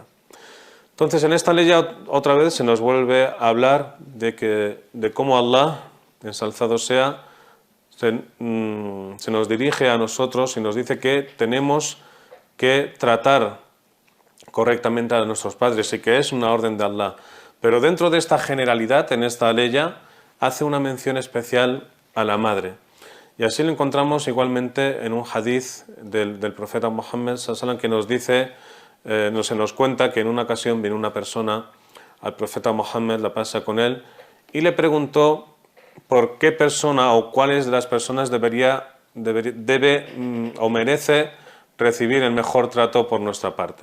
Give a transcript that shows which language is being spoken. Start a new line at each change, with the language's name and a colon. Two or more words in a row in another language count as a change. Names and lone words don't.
Spanish: Entonces, en esta ley otra vez se nos vuelve a hablar de cómo Allah, ensalzado sea, se nos dirige a nosotros y nos dice que tenemos que tratar correctamente a nuestros padres y que es una orden de Allah. Pero dentro de esta generalidad, en esta ley, hace una mención especial a la madre. Y así lo encontramos igualmente en un hadith del profeta Muhammad
Arabic: صلى الله عليه وسلم
Spanish: que nos dice, se nos cuenta que en una ocasión vino una persona al profeta Muhammad, la pasa con él, y le preguntó por qué persona o cuáles de las personas debe o merece recibir el mejor trato por nuestra parte.